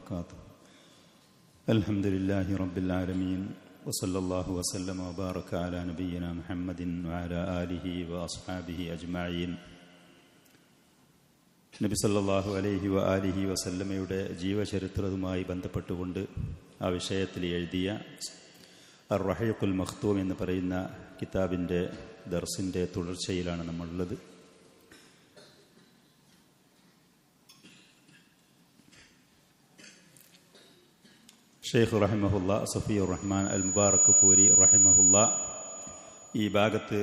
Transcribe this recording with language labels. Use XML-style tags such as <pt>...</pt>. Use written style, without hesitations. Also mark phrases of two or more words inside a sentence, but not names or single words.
<ar>وبركاته. الحمد لله رب العالمين وصلى الله وسلم وبارك على نبينا محمد وعلى آله وأصحابه أجمعين.</ar> <ml>നബി</ml> <ar>صلى الله عليه وآله وسلم</ar> <ml>ജീവചരിത്രവുമായി ബന്ധപ്പെട്ടുകൊണ്ട് ആ വിഷയത്തിൽ എഴുതിയ അർ-റഹീഖുൽ മഖ്തൂം എന്ന് പറയുന്ന കിതാബിൻ്റെ ദർസിൻ്റെ തുടർച്ചയിലാണ് നമ്മളുള്ളത്. ഷെയ്ഖ് റഹിമഹുല്ലാ സഫിയുർ റഹ്മാൻ അൽ മുബാറക് പൂരി റഹിമഹുല്ലാ ഈ ഭാഗത്ത്</ml>